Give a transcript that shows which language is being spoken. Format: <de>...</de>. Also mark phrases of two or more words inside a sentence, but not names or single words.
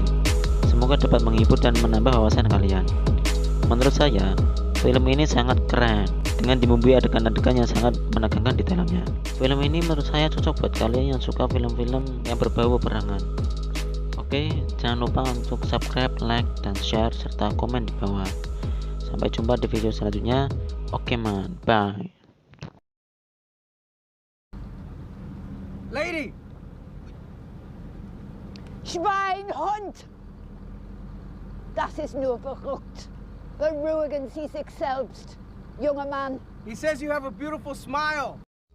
<id>Semoga dapat menghibur dan menambah wawasan kalian. Menurut saya, film ini sangat keren dengan dibumbui adegan-adegan yang sangat menegangkan di dalamnya. Film ini menurut saya cocok buat kalian yang suka film-film yang berbau peperangan. Oke, jangan lupa untuk subscribe, like, dan share serta komen di bawah. Sampai jumpa di video selanjutnya.</id> <en>Oke man, bye. Lady!</en> <de>Schweinhund! Das ist nur verrückt. Beruhigen Sie sich selbst, junger Mann.</de> <en>He says you have a beautiful smile.</en>